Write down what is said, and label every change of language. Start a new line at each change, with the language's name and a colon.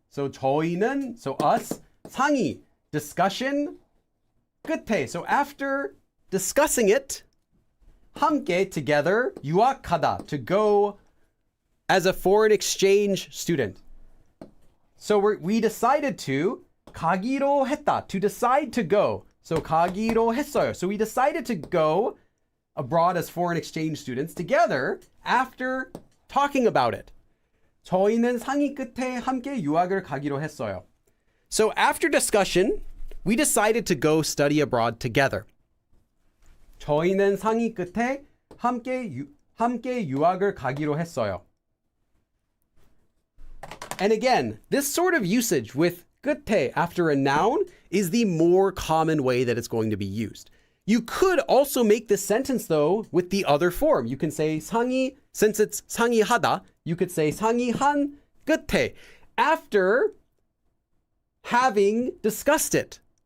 English: So 저희는, so us, 상의, discussion, 끝에, so after discussing it, 함께, together, 유학하다, to go as a foreign exchange student. So we decided to,
Korean: 가기로 했다,
English: to decide to go.
Korean: So 가기로 했어요.
English: So we decided to go abroad as foreign exchange students together after talking about it.
Korean: 저희는 상의 끝에 함께 유학을 가기로 했어요.
English: So after discussion, we decided to go study abroad together.
Korean: 저희는 상의 끝에 함께 유학을 가기로 했어요.
English: And again, this sort of usage with 끝에 after a noun is the more common way that it's going to be used. You could also make this sentence though with the other form. You can say 상의, since it's 상의하다, you could say
Korean: 상의한 끝에,
English: after having discussed it.